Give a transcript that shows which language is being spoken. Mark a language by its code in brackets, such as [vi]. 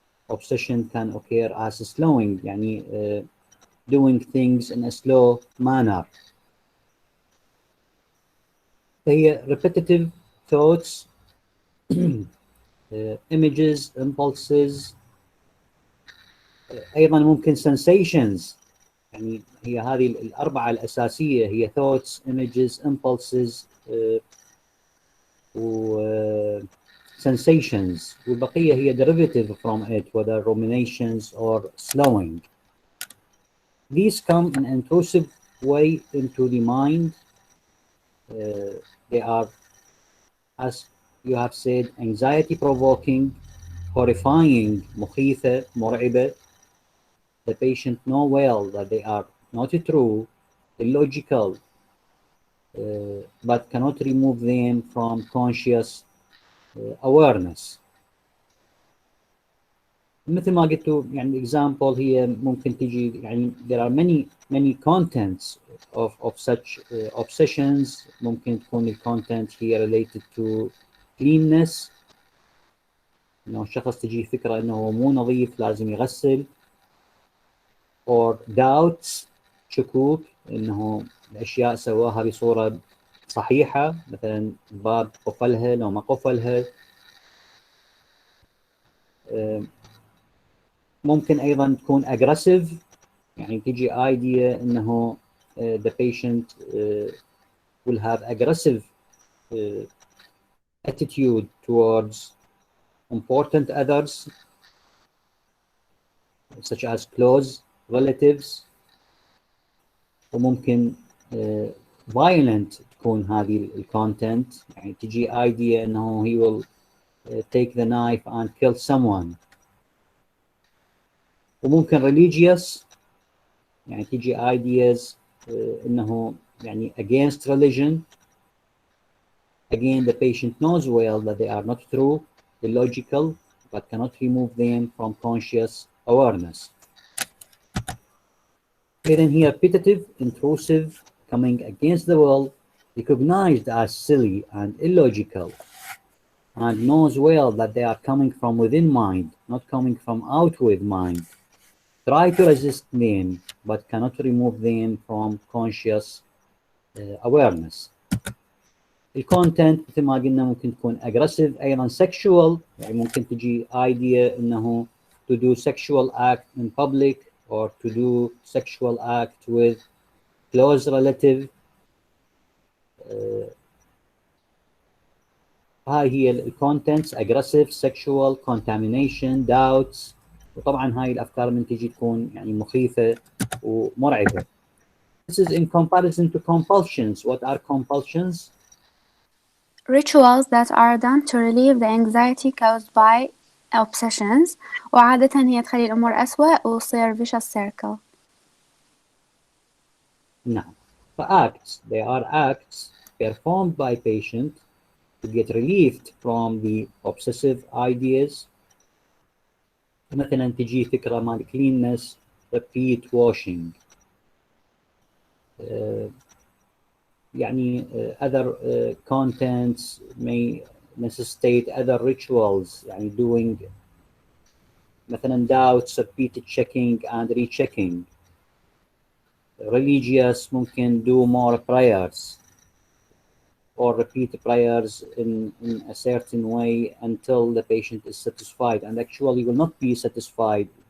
[en] Obsession can occur as slowing, يعني doing things in a slow manner. هي repetitive thoughts, images, impulses, [ar] أيضا ممكن [en] sensations. [ar] يعني هي هذه الأربعة الأساسية هي thoughts, images, impulses, و sensations. والبقية هي [en] derivative from it, whether ruminations or slowing. These come in intrusive way into the mind. They are, as you have said, anxiety provoking, horrifying, [ar] مخيفة, مرعبة. [en] The patient know well that they are not true, illogical, but cannot remove them from conscious awareness. [ar] مثل ما قلت يعني example هي ممكن تجي يعني [en] there are many contents of such obsessions. [ar] ممكن تكون content هي [en] related to cleanness، [ar] انه الشخص تجي فكرة انه مو نظيف لازم يغسل، [en] or doubts، [ar] شكوك انه الاشياء سواها بصورة صحيحة، مثلا باب قفلها لو ما قفلها. ممكن ايضا تكون [en] aggressive، [ar] يعني تجي [en] idea انه the patient will have aggressive attitude towards important others such as close relatives. [ar] وممكن [en] violent [ar] تكون هذه الكونتنت، يعني تجي [en] idea انه he will take the knife and kill someone. [ar] وممكن religious، يعني تجي ideas انه يعني against religion. [en] Again, the patient knows well that they are not true, illogical, but cannot remove them from conscious awareness. Then here, repetitive, intrusive, coming against the will, recognized as silly and illogical, and knows well that they are coming from within mind, not coming from outward mind. Try to resist them, but cannot remove them from conscious awareness. [ar] الكونتنت مثل ما قلنا ممكن تكون [en] aggressive، أيضا sexual، [ar] يعني ممكن تجي [en] idea إنه to do sexual act in public or to do sexual act with close relative. [ar] هاي هي الكونتنتس: [en] aggressive, sexual, contamination, doubts. [ar] وطبعا هاي الأفكار من تجي تكون يعني مخيفة ومرعبة. [en] This is in comparison to compulsions. What are compulsions? Rituals that are done to relieve the anxiety caused by obsessions [ar] وعادة هي تخلي الأمور أسوأ وتصير [en] vicious circle. [ar] نعم. [en] فacts, they are acts performed by patient to get relieved from the obsessive ideas. [ar] مثلا تجي فكرة مال cleanness, [en] repeat washing. يعني other contents may necessitate other rituals، يعني doing مثلا doubts, repeated checking and rechecking. Religious [ar] ممكن [en] do more prayers or repeat prayers in a certain way until the patient is satisfied, and actually will not be satisfied.